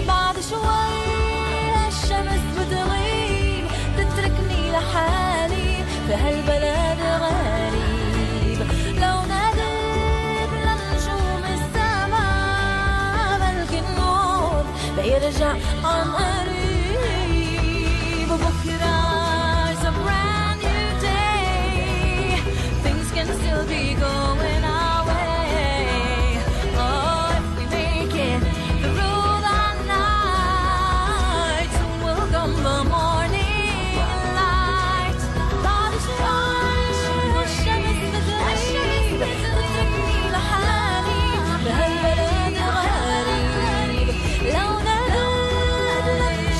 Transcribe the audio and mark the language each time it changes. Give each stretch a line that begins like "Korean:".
Arabic: بعد شوي الشمس بتغيب تتركني لحالي بهالبلد غريب. لو ناديت لنجوم السماء بلقي النور بيرجع عن قريب.
English: بكرة is a brand new day, things can still be going our way. Oh, if we make it through the night, soon will come the morning light.
Arabic: بعد شوي الشمس بتغيب تتركني لحالي بهالبلد غريب. لو ناديت